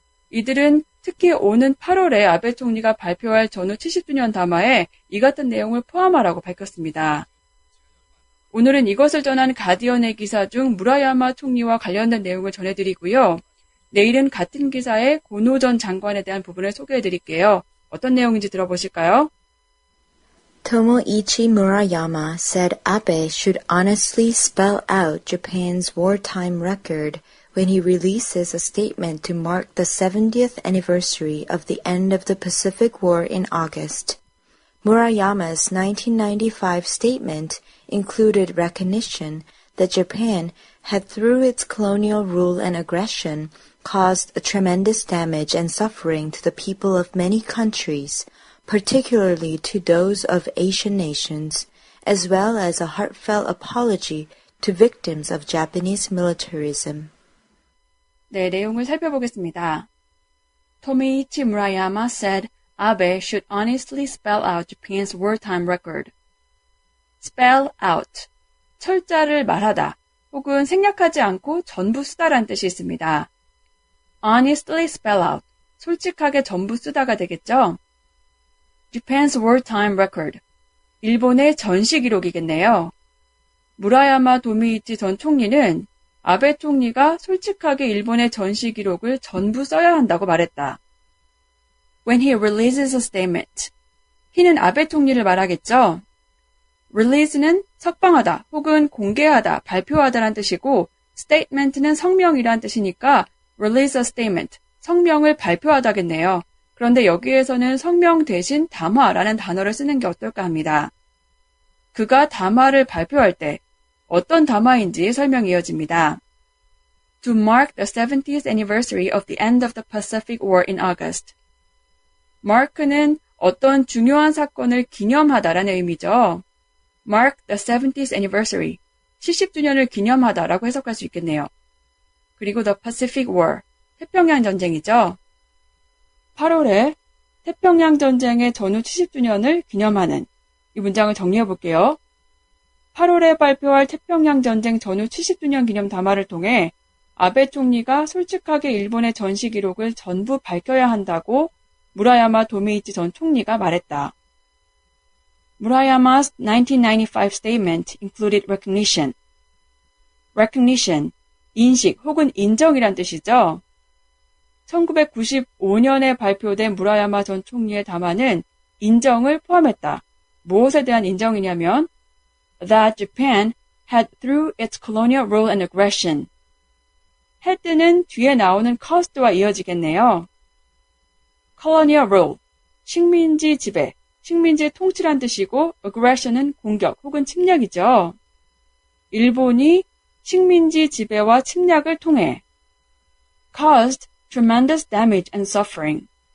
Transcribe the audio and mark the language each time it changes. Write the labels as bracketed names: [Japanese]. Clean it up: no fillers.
[Korean] 이들은 특히 오는 8월에 아베 총리가 발표할 전후 70주년 담화에 이 같은 내용을 포함하라고 밝혔습니다. 오늘은 이것을 전한 가디언의 기사 중 무라야마 총리와 관련된 내용을 전해드리고요. 내일은 같은 기사에 고노 전 장관에 대한 부분을 소개해드릴게요. 어떤 내용인지 들어보실까요? [English] Tomoichi Murayama said Abe should honestly spell out Japan's wartime record when he releases a statement to mark the 70th anniversary of the end of the Pacific War in August. Murayama's 1995 statement included recognition that Japan had, through its colonial rule and aggression, caused a tremendous damage and suffering to the people of many countries, particularly to those of Asian nations, as well as a heartfelt apology to victims of Japanese militarism. [Korean] 네, 내용을 살펴보겠습니다. 토미이치 무라야마 [English] said Abe should honestly spell out Japan's wartime record. spell out, [Korean] 철자를 말하다, 혹은 생략하지 않고 전부 쓰다란 뜻이 있습니다. [English] honestly spell out, [Korean] 솔직하게 전부 쓰다가 되겠죠? [English] Japan's wartime record, [Korean] 일본의 전시 기록이겠네요. 무라야마 도미이치 전 총리는 아베 총리가 솔직하게 일본의 전시 기록을 전부 써야 한다고 말했다. [English] When he releases a statement, he는 [Korean] 아베 총리를 말하겠죠. release는 석방하다 혹은 공개하다, 발표하다란 뜻이고 statement는 성명이란 뜻이니까 [English] release a statement, [Korean] 성명을 발표하다겠네요. 그런데 여기에서는 성명 대신 담화라는 단어를 쓰는 게 어떨까 합니다. 그가 담화를 발표할 때 어떤 담화인지 설명이 이어집니다. [English] To mark the 70th anniversary of the end of the Pacific War in August. [Korean] mark는 어떤 중요한 사건을 기념하다라는 의미죠. [English] mark the 70th anniversary, [Korean] 70주년을 기념하다라고 해석할 수 있겠네요. 그리고 [English] the Pacific War, [Korean] 태평양 전쟁이죠. 8월에 태평양 전쟁의 전후 70주년을 기념하는 이 문장을 정리해 볼게요. 8월에 발표할 태평양 전쟁 전후 70주년 기념 담화를 통해 아베 총리가 솔직하게 일본의 전시 기록을 전부 밝혀야 한다고 무라야마 도미이치 전 총리가 말했다. [English] Murayama's 1995 statement included recognition. [Korean] recognition, 인식 혹은 인정이란 뜻이죠. 1995년에 발표된 무라야마 전 총리의 담화는 인정을 포함했다. 무엇에 대한 인정이냐면 [English] that Japan had, through its colonial rule and aggression. [Korean] had는 뒤에 나오는 caused와 이어지겠네요. [English] colonial rule, [Korean] 식민지 지배, 식민지의 통치란 뜻이고 aggression은 공격 혹은 침략이죠. 일본이 식민지 지배와 침략을 통해 [English] caused tremendous damage and suffering.